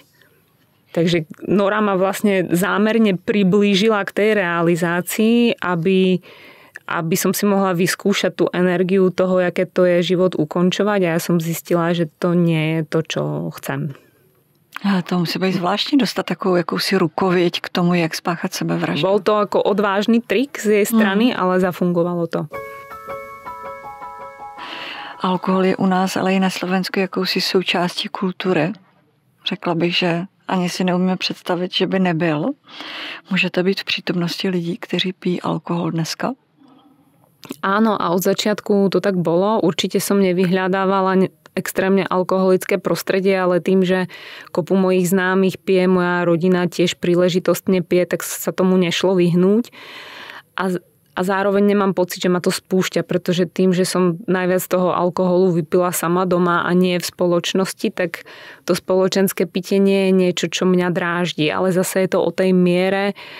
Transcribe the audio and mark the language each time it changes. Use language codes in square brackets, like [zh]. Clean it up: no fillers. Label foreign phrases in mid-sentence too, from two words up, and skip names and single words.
[sk] Takže Nora ma vlastne zámerne priblížila k tej realizácii, aby som si mohla vyskúšať tú energiu toho, aké to je život ukončovať a ja som zistila, že to nie je to, čo chcem. [cs] Ale to musí být zvláštní dostat takovou jakousi rukověď k tomu, jak spáchat sebevraždu. [sk] Bol to ako odvážny trik z jej strany, ale zafungovalo to. [cs] Alkohol je u nás, ale i na Slovensku jakousi součástí kultury. Řekla bych, že ani si neumíme představit, že by nebyl. Můžete být v přítomnosti lidí, kteří pijí alkohol dneska? [sk] Áno, a od začiatku to tak bolo. Určite som nevyhľadávala extrémne alkoholické prostredie, ale tým, že kopu mojich známych pije, moja rodina tiež príležitostne pije, tak sa tomu nešlo vyhnúť. A a zároveň nemám pocit, že ma to spúšťa, pretože tým, že som najviac toho alkoholu vypila sama doma a nie v spoločnosti, tak to spoločenské pitie nie je niečo, čo mňa dráždi, ale zase je to o tej miere.